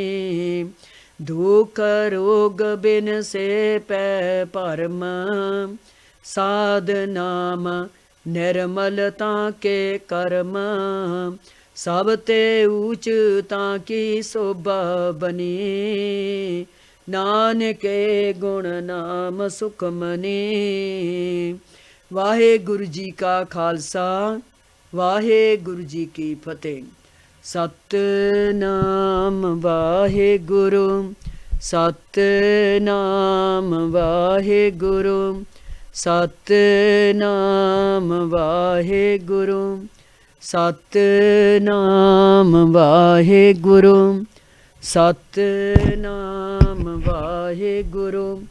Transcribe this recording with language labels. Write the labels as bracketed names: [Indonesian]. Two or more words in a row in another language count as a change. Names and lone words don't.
[Punjabi] ਦੁਖ ਰੋਗ ਬਿਨਸੇ ਭੈ ਭਰਮ, ਸਾਧ ਨਾਮ ਨਿਰਮਲ ਤਾ ਕੇ ਕਰਮ। ਸਭ ਤੇ ਊਚ ਤਾ ਕੀ ਸੋਭਾ ਬਨੀ, ਨਾਨਕ ਇਹ ਗੁਣਿ ਨਾਮੁ ਸੁਖਮਨੀ। ਵਾਹਿਗੁਰੂ ਜੀ ਕਾ ਖ਼ਾਲਸਾ, ਵਾਹਿਗੁਰੂ ਜੀ ਕੀ ਫ਼ਤਹਿ। ਸਤਿਨਾਮ ਵਾਹਿਗੁਰੂ, ਸਤਿਨਾਮ ਵਾਹਿਗੁਰੂ, ਸਤਿਨਾਮ ਵਾਹਿਗੁਰੂ ਸਤਿਨਾਮ ਵਾਹਿਗੁਰੂ ਸਤਿਨਾਮ ਵਾਹਿਗੁਰੂ